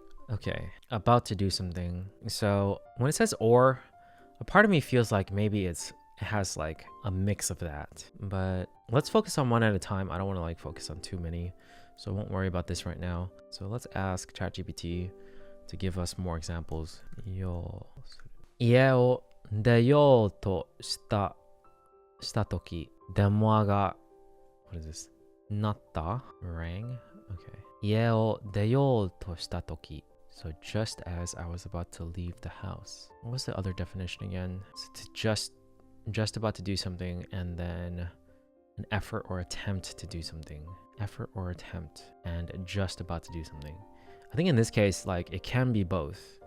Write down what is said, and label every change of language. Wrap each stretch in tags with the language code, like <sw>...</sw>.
<en>Okay, about to do something. So when it says or, a part of me feels like maybe it has like a mix of that. But let's focus on one at a time. I don't want to like focus on too many, so I won't worry about this right now. So let's ask ChatGPT to give us more examples.</en> <ja>家を出ようとした時、電話が</ja> <en>what is this?</en> <ja>鳴った</ja> <en>rang? Okay.</en> <ja>家を出ようとした時.</ja> <en>So just as I was about to leave the house. What was the other definition again? So to just about to do something, and then an effort or attempt to do something. Effort or attempt and just about to do something. I think in this case, like it can be both.</en>